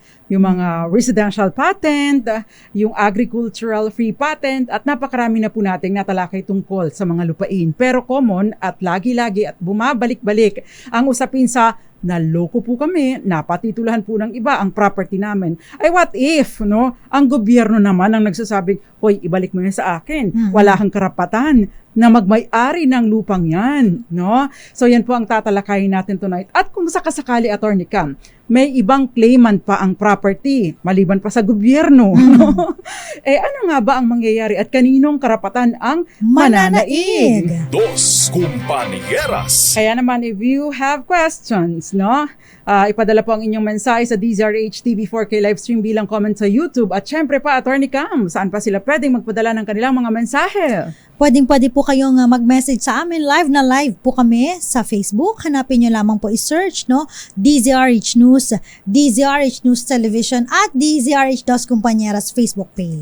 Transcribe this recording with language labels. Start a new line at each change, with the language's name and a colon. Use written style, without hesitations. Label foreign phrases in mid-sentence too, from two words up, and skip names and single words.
Filipino: Yung mga
English: residential patent,
Filipino: yung
English: agricultural free patent,
Filipino: at napakarami na po nating natalakay tungkol sa mga lupain. Pero common at lagi-lagi at bumabalik-balik ang usapin sa naloko po kami, napatitulahan po ng iba ang property namin. Ay
English: what if,
Filipino: no? Ang gobyerno naman ang nagsasabing, hoy, ibalik mo yan sa akin. Wala kang karapatan na magmay-ari ng lupang yan, no? So yan po ang tatalakayin natin tonight. At kung sakasakali, Attorney Cam, may ibang claimant pa ang property, maliban pa sa gobyerno. Ano nga ba ang mangyayari at kaninong karapatan ang mananaig? Dos compañeras. Kaya naman,
English: if you have questions, no,
Filipino: ipadala po ang inyong mensahe sa DZRH TV4K livestream bilang comment sa YouTube. At syempre pa, Attorney Cam, saan pa sila pwedeng magpadala ng kanilang mga mensahe? Pwede po kayong mag-message sa amin. Live po kami sa Facebook. Hanapin nyo lamang po i-search, no? DZRH News, DZRH News Television, at DZRH Dos Compañeras Facebook page.